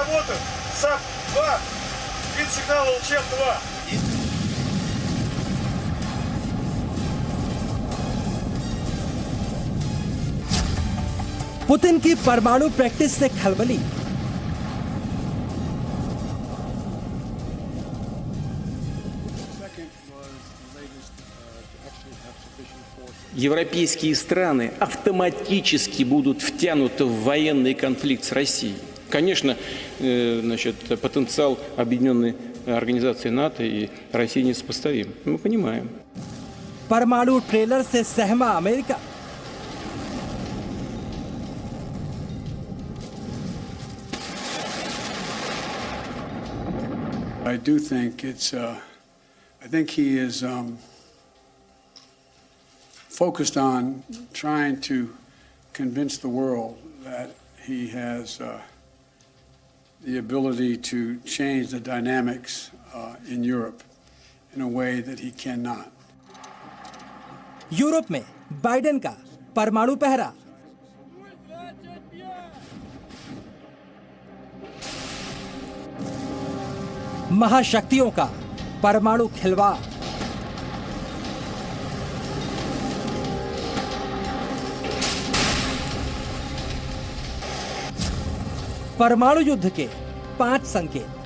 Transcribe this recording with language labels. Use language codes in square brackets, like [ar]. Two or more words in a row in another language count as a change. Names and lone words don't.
[ru] это САП-2, вид сигнала ЛЧМ-2. [hi] पुतिन की परमाणु प्रैक्टिस से खलबली। [ru] Европейские страны автоматически будут втянуты в военный конфликт с Россией. Конечно, потенциал Объединенной Организации НАТО и России несопоставим. Мы понимаем. [hi] परमाणु ट्रेलर से सहमा अमेरिका। [en] I do think I think he is focused on trying to convince the world that he has the ability to change the dynamics in Europe in a way that he cannot. [hi] यूरोप में बाइडेन का परमाणु पहरा। महाशक्तियों का परमाणु खिलवाड़। परमाणु युद्ध के 5 संकेत।